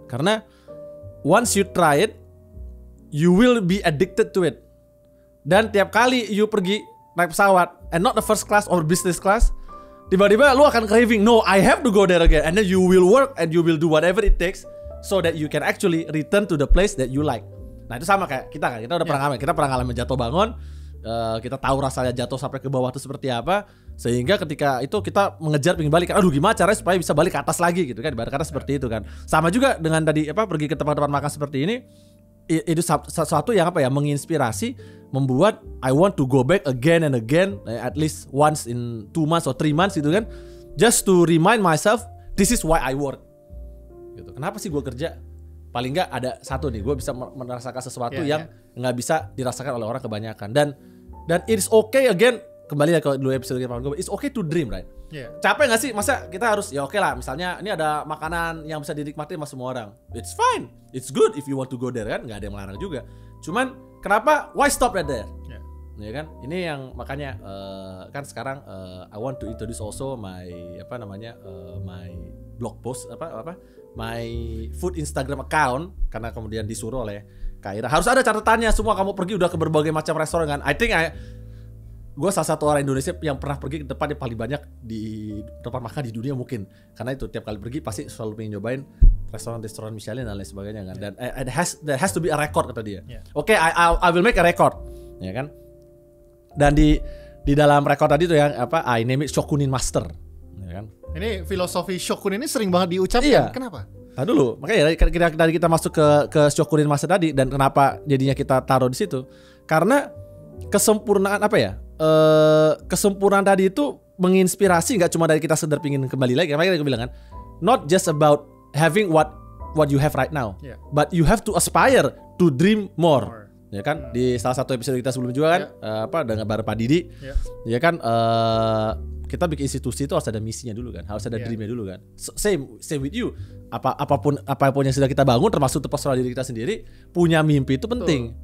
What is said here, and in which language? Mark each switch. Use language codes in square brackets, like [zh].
[id] Karena [en] once you try it, you will be addicted to it. [id] Dan tiap kali [en] you [id] pergi naik pesawat, [en] and not the first class or business class, [id] tiba-tiba lu akan [en] craving, no, I have to go there again. And then you will work and you will do whatever it takes so that you can actually return to the place that you like. [id] Nah itu sama kayak kita kan, kita udah pernah ngalamin jatuh bangun. Kita tahu rasanya jatuh sampai ke bawah itu seperti apa, sehingga ketika itu kita mengejar pengen balik, aduh gimana caranya supaya bisa balik ke atas lagi gitu kan, ibarat kata seperti itu kan. Sama juga dengan tadi pergi ke tempat-tempat makan seperti ini, itu sesuatu yang menginspirasi, membuat [en] I want to go back again and again, at least once in 2 months or 3 months gitu kan, just to remind myself this is why I work [id] gitu. Kenapa sih gue kerja? Paling nggak ada satu nih, gue bisa merasakan sesuatu yang nggak bisa dirasakan oleh orang kebanyakan. Dan [en] it's okay, again, [id] kembali ya ke dulu episode kita, [en] it's okay to dream, right? [id] Capek nggak sih? Masa kita harus, ya oke lah, misalnya ini ada makanan yang bisa dinikmati sama semua orang, [en] it's fine, it's good if you want to go there [id] kan, nggak ada yang melarang juga. Cuman kenapa? [en] Why stop right there? [id] Ya kan? Ini yang makanya kan sekarang [en] I want to introduce also my my blog post my food Instagram account, [id] karena kemudian disuruh oleh Kak Ira harus ada catatannya semua, kamu pergi udah ke berbagai macam restoran kan. Gue salah satu orang Indonesia yang pernah pergi ke tempat yang paling banyak di tempat makan di dunia mungkin, karena itu tiap kali pergi pasti selalu pengen nyobain restoran Michelin dan lain sebagainya kan. [en] Dan there has to be a record [id] kata dia. Oke, [en] I will make a record, [id] ya kan. Dan di dalam record tadi tuh yang [en] I name it [id] Shokunin Master, ya kan. Ini filosofi Shokun ini sering banget diucapkan. Kenapa? Nah dulu, makanya dari kita masuk ke Shokunin Master tadi dan kenapa jadinya kita taruh di situ? Karena kesempurnaan apa ya? Kesempurnaan tadi itu menginspirasi nggak cuma dari kita sekedar pingin kembali lagi. Makanya aku bilang kan, [en] not just about having what you have right now, but you have to aspire to dream more. [id] Ya kan, di salah satu episode kita sebelum juga kan, dengan bareng Pak Didi, ya kan, kita bikin institusi itu harus ada misinya dulu kan, harus ada dreamnya dulu kan. [en] Same with you. [id] Apapun yang sudah kita bangun, termasuk personal diri kita sendiri, punya mimpi itu penting.